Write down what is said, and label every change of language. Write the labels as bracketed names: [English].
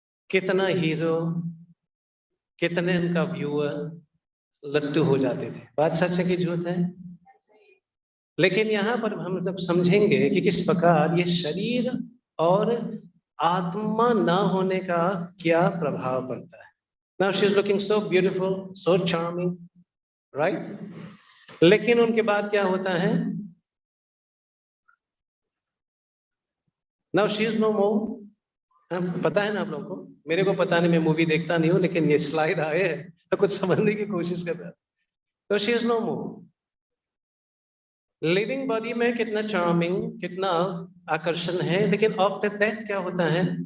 [Hindi] कितना हीरो, कितने उनका व्यूअर लट्टू हो जाते थे। बात सच है कि झूठ है? लेकिन यहाँ पर हम जब समझेंगे कि किस प्रकार ये शरीर और आत्मा ना होने का क्या प्रभाव पड़ता है। [English] Now she is looking so beautiful, so charming, right? [Hindi] लेकिन उनके बाद क्या होता है? [English] Now she is no more। [Hindi] पता है ना आप लोगों को? मेरे को पता नहीं, मैं मूवी देखता नहीं हूँ, लेकिन ये स्लाइड आए हैं तो कुछ समझने की कोशिश कर रहा है। तो [English] She is no more. [Hindi] Living body में कितना चार्मिंग, कितना आकर्षण है, लेकिन आफ्टर डेथ क्या होता है?